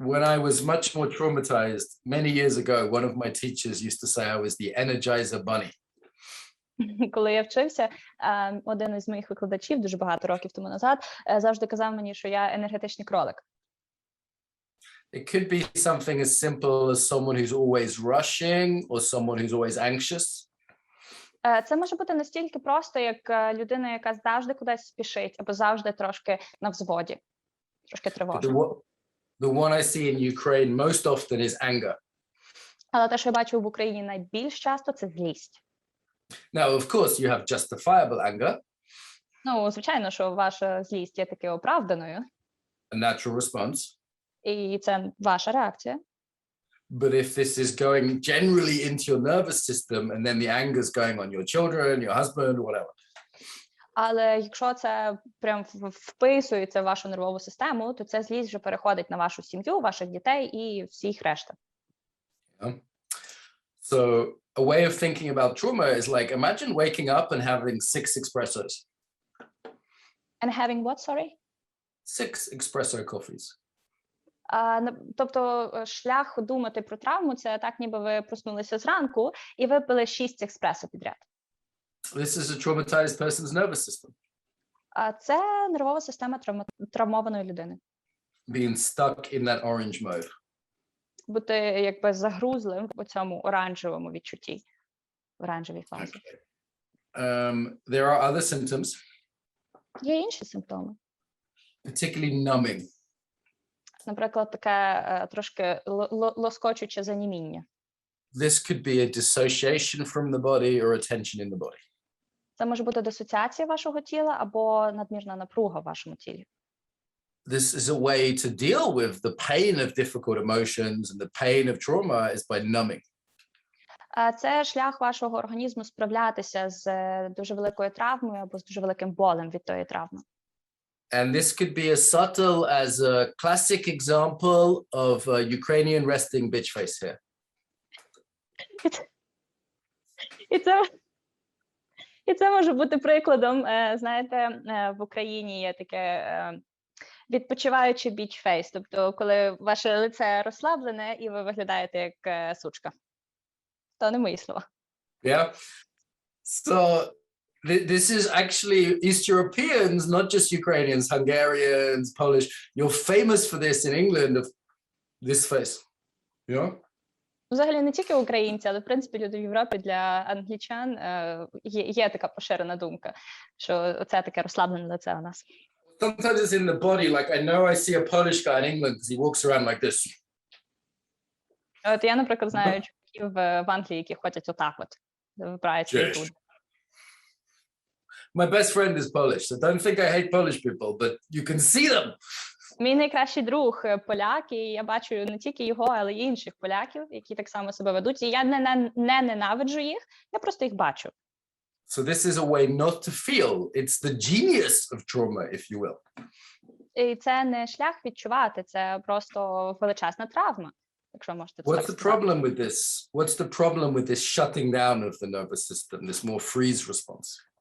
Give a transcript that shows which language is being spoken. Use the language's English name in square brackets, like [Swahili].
[English] When I was much more traumatized, many years ago, one of my teachers used to say I was the Energizer Bunny. [Ukrainian] Коли я вчився, один із моїх викладачів дуже багато років тому назад завжди казав мені, що я енергетичний кролик. [English] It could be something as simple as someone who's always rushing or someone who's always anxious. [Ukrainian] Це може бути настільки просто, як людина, яка завжди кудись спішить, або завжди трошки на взводі, трошки тривожна. [English] The one I see in Ukraine most often is anger. [Ukrainian] Але те, що я бачу в Україні найбільш часто, це злість. [English] Now, of course, you have justifiable anger. [Ukrainian] Ну, звичайно, що ваша злість є таки оправданою. [English] A natural response. [Ukrainian] І це ваша реакція. [English] But if this is going generally into your nervous system and then the anger is going on your children, your husband, whatever. [Ukrainian] Але якщо це прям вписується в вашу нервову систему, то ця злість вже переходить на вашу сім'ю, ваших дітей і всіх решта. [English] Yeah. So a way of thinking about trauma is like, imagine waking up and having 6 espressos. And having what, sorry? 6 espresso coffees. [Ukrainian] Тобто шлях думати про травму – це так, ніби ви проснулися зранку і випили 6 еспресо підряд. [English] This is a traumatized person's nervous system. [Ukrainian] Це нервова система травмованої людини. [English] Being stuck in that orange mode. [Ukrainian] Бути якби загрузлим у цьому оранжевому відчутті, оранжевій фазі. [English] There are other symptoms. [Ukrainian] Є інші симптоми. [English] Particularly numbing. [Ukrainian] Наприклад, таке трошки лоскочуче заніміння. [English] This could be a dissociation from the body or a tension in the body. [Ukrainian] Це може бути дисоціація вашого тіла або надмірна напруга в вашому тілі. [English] This is a way to deal with the pain of difficult emotions and the pain of trauma is by numbing. [Ukrainian] Це шлях вашого організму справлятися з дуже великою травмою або з дуже великим болем від тої травми. [English] And this could be as subtle as a classic example of a Ukrainian resting bitch face here. [Ukrainian] І це може бути прикладом, знаєте, в Україні є таке відпочиваючий біч-фейс, тобто коли ваше лице розслаблене і ви виглядаєте як сучка. То не мої слова. [English] Yeah. So this is actually East Europeans, not just Ukrainians, Hungarians, Polish. You're famous for this in England, of this face. Yeah? [Ukrainian] Взагалі не тільки українці, але в принципі люди в Європі для англічан є така поширена думка, що це таке розслаблене лице у нас. [English] Sometimes it's in the body. Like I know I see a Polish guy in England because he walks around like this. [Ukrainian] От я, наприклад, знаю чоловіків в Англії, які ходять отак от, вибираються тут. [English] My best friend is Polish, so don't think I hate Polish people, but you can see them. [Ukrainian] Мій найкращий друг поляк, і я бачу не тільки його, але й інших поляків, які так само себе ведуть. І я не ненавиджу їх, я просто їх бачу. [English] So this is a way not to feel. It's the genius of trauma, if you will. [Ukrainian] І це не шлях відчувати, це просто величезна травма, якщо можете це [English] What's the problem with this? What's the problem with this shutting down of the nervous system, this more freeze response?